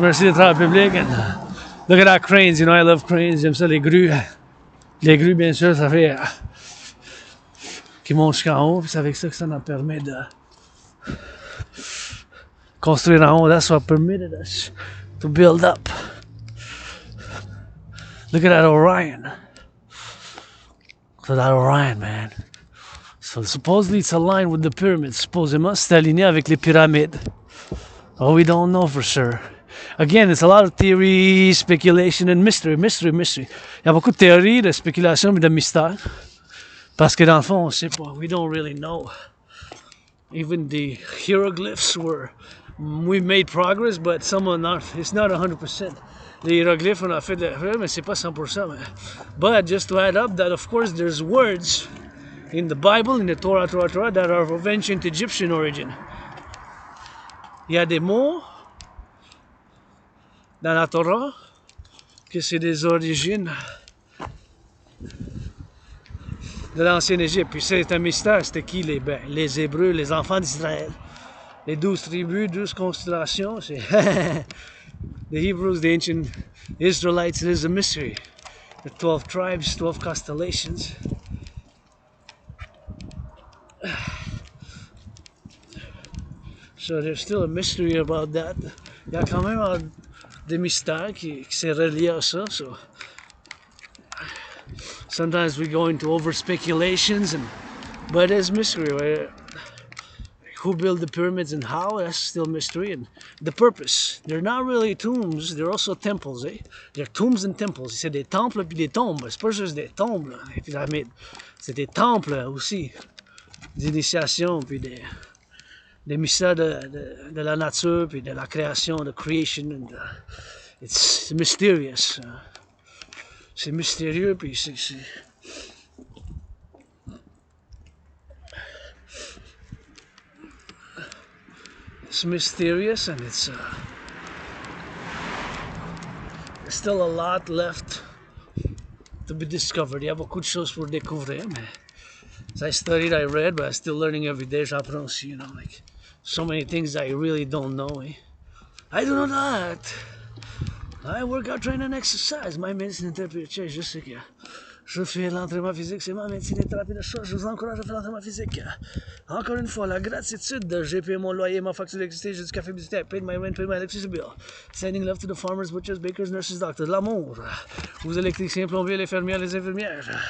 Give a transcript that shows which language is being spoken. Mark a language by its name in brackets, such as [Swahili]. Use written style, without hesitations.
[French] Merci de travail public. [English] And look at our cranes. You know, I love cranes. [French] J'aime ça, les grues. Les grues, bien sûr, ça fait... qui montent jusqu'en haut. Puis c'est avec ça que ça nous permet de construire en haut. [English] That's what permitted us to build up. Look at that Orion. So that Orion, man. So supposedly it's aligned with the pyramids. [French] Supposément, c'est aligné avec les pyramides. [English] Oh, we don't know for sure. Again, it's a lot of theory, speculation, and mystery. [French] Il y a beaucoup de théories, de spéculation et de mystère. Parce que dans le fond, on sait pas. [English] We don't really know. Even the hieroglyphs we made progress, but some are not. It's not 100%. [French] Les hiéroglyphes, on a fait mais c'est pas 100%. [English] Man. But just to add up that, of course, there's words in the Bible, in the Torah, that are of ancient Egyptian origin. [French] Il y a des mots dans la Torah que c'est des origines de l'ancienne Égypte. Puis c'est un mystère, c'était qui les Hébreux, les enfants d'Israël. Les 12 tribus, 12 constellations, c'est [English] the Hebrews, the ancient Israelites, it is a mystery. The 12 tribes, 12 constellations. So there's still a mystery about that. Il y a quand même des mystères qui sont reliés à ça. So sometimes we go into over speculations, but there's mystery. Right? Who built the pyramids and how? That's still mystery. And the purpose. They're not really tombs. They're also temples. Eh? They're tombs and temples. [French] C'est des temples puis des tombes. C'est pas juste des tombes, là, les pyramides. C'est des temples aussi. D'initiation puis des mystères de la nature, puis de la création, de creation, [English] and it's mysterious. [French] C'est mystérieux, puis [English] it's mysterious, and it's there's still a lot left to be discovered. [French] Il y a beaucoup de choses pour découvrir, mais [English] as I studied, I read, but I'm still learning every day. [French] J'apprends aussi, [English] you know, like so many things I really don't know. Eh? I do know that. I work out, train and exercise. [French] My médecine et thérapie, je sais que je fais l'entraînement physique, c'est ma médecine et thérapie de choix. Je vous encourage à faire l'entraînement physique. Encore une fois, la gratitude. J'ai payé mon loyer, ma facture d'électricité, j'ai du café visité, [English] I paid my rent, paid my electricity bill. Sending love to the farmers, butchers, bakers, nurses, doctors. [French] L'amour. Aux électriciens, plombiers, les fermières, les infirmières.